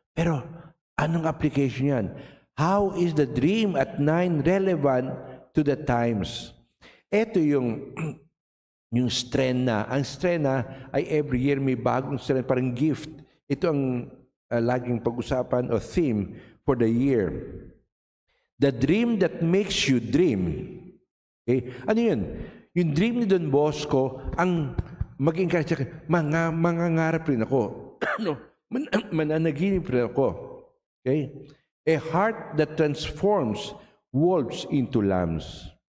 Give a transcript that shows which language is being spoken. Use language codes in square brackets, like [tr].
[tl] Pero anong application yan? [en] How is the dream at 9 relevant to the times? [tl] Ito yung strena. Ang strena ay every year may bagong strena, parang gift. Ito ang laging pag-usapan o [en] theme for the year. The dream that makes you dream. [tl] Okay? Ano yun? Yung dream ni Don Bosco, ang mag-encourage siya, mangangarap rin ako. Mananaginip rin ako. Okay? [en] A heart that transforms wolves into lambs.